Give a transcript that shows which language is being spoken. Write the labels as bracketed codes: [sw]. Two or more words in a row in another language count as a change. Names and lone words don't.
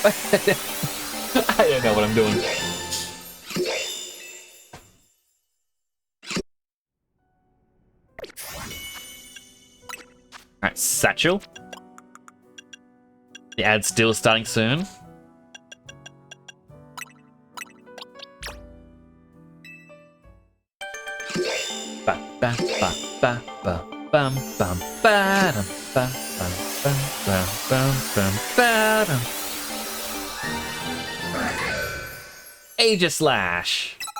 [en] I don't know what I'm doing. Alright, Satchel. The ad's still starting soon. Ba ba ba ba ba bam bam ba bam bam bam bam bam bam bam. Aegislash.